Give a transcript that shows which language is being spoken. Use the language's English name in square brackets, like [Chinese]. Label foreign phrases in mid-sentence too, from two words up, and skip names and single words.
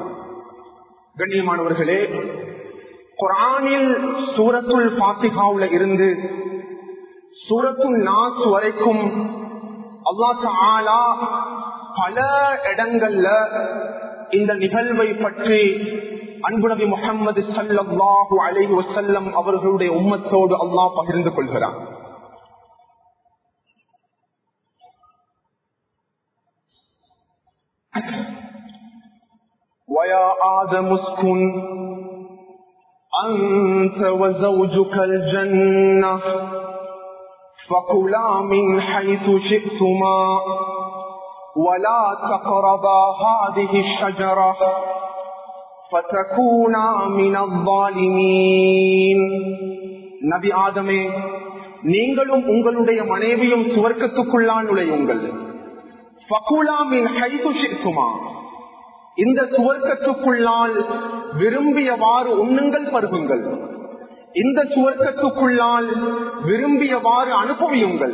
[Tamil] கண்ணியமானவர்களே, குர்ஆனில் சூரத்துல் ஃபாத்திஹாவுல இருந்து சூரத்துல் நாஸ் வரைக்கும் [Arabic] الله تعالى [Tamil] பல இடங்கள்ல இந்த நிகழ்வை பற்றி அன்பு நபி முஹம்மது [Arabic] صلى الله عليه وسلم [Tamil] அவர்களுடைய உம்மத்தோடு அல்லாஹ் பகிர்ந்து கொள்கிறான். [Arabic] وَيَا آدَمُ اسْكُنْ أَنْتَ وَزَوْجُكَ الْجَنَّةَ فَكُلَا مِنْ حَيْثُ شِئْتُمَا وَلَا تَقْرَبَا هَذِهِ الشَّجَرَةَ فَتَكُونَا مِنَ الظَّالِمِينَ. [Tamil] நபி ஆதமே, நீங்களும் உங்களுடைய மனைவியும் சுவர்க்கத்துக்குள்ளான் நுழையுங்கள். [Arabic] فكلا من حيث شئتما, [Tamil] இந்த சுவர்க்கத்துக்குள்ளால் விரும்பியவாறு உண்ணுங்கள், பருகுங்கள். இந்த சுவர்க்கத்துக்குள்ளால் விரும்பியவாறு அனுபவியுங்கள்.